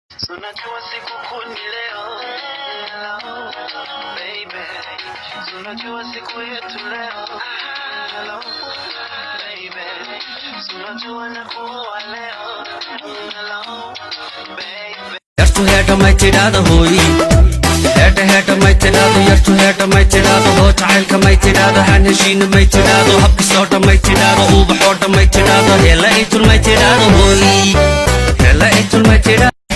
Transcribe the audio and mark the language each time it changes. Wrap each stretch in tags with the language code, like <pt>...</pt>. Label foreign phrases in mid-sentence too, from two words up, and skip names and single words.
<sw>Unajua siku kuu ni leo,</sw> <en>hello, baby.</en> <sw>Unajua siku yetu leo,</sw> <en>hello, baby.</en> <sw>Unajua nakuwa leo,</sw> <en>hello, baby.</en> <so>Yartu heeta may tidhaahdo hooy. Heeta, heeta may tidhaahdo, yartu heeta may tidhaahdo, hoo jacaylka may tidhaahdo, han heshiina may tidhaahdo, habka soo dhan may tidhaahdo, ubax oo dhan may tidhaahdo, heella ay tul may tidhaahdo hooy. Heella ay tul may tidhaahdo.</so>